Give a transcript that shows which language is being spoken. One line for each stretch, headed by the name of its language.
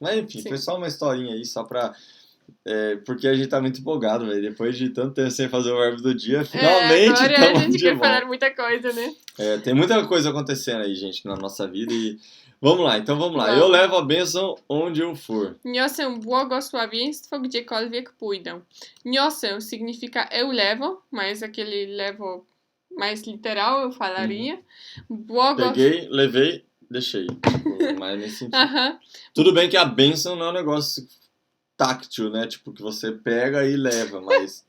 Portuguese: Mas enfim, Sim. Foi só uma historinha aí, só para... porque a gente tá muito empolgado, velho. Depois de tanto tempo sem fazer o verbo do dia, finalmente agora a gente quer falar muita coisa, né? Tem muita coisa acontecendo aí, gente, na nossa vida e... Vamos lá. Eu levo a bênção onde eu for.
Polish: Niosę błogosławieństwo gdziekolwiek pójdę.
Portuguese: Niosę significa eu levo, mas aquele levo mais literal eu falaria. Peguei, levei, deixei. Mais nesse sentido. Tudo bem que a bênção não é um negócio táctil, né? Tipo, que você pega e leva, mas...